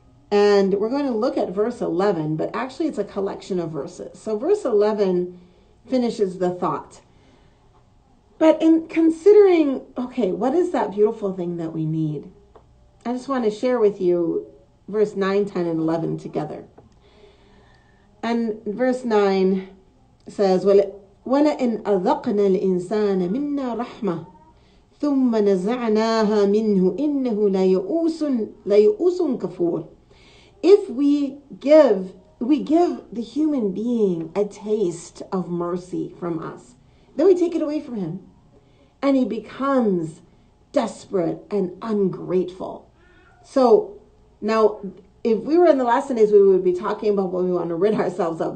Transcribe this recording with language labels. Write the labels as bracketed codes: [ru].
[en] And we're going to look at verse 11, but actually it's a collection of verses. So verse 11 finishes the thought. But in considering, okay, what is that beautiful thing that we need? I just want to share with you verse 9, 10, and 11 together. And verse 9 says, [ar] وَلَئِنْ أَذَقْنَا الْإِنسَانَ مِنَّا رَحْمَةً ثُمَّ نَزَعْنَاهَا مِنْهُ إِنَّهُ لَيَئُوسٌ كَفُورٌ. [en] If we give the human being a taste of mercy from us, then we take it away from him, and he becomes desperate and ungrateful. So now, if we were in the last 10 days, we would be talking about what we want to rid ourselves of.